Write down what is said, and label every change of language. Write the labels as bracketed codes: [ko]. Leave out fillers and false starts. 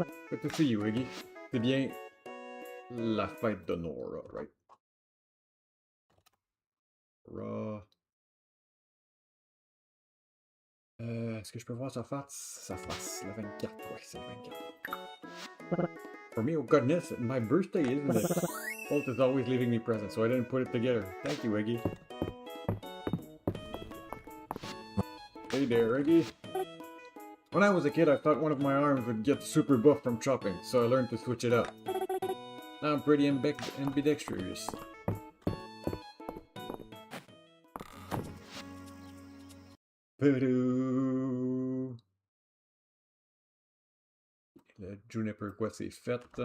[en] Good to see you, [fr] Iggy. C'est bien la fête de Nora, right? Nora. Est-ce que je peux voir sa face? Sa face, le 24, ouais, c'est le 24. [en] For me, oh goodness, my birthday, isn't it? Holt is always leaving me presents, so I didn't put it together. Thank you, Iggy. Hey there, Iggy. When I was a kid, I thought one of my arms would get super buff from chopping, so I learned to switch it up. Now I'm pretty ambidextrous. [fr] Le Juniper, quoi, c'est fait.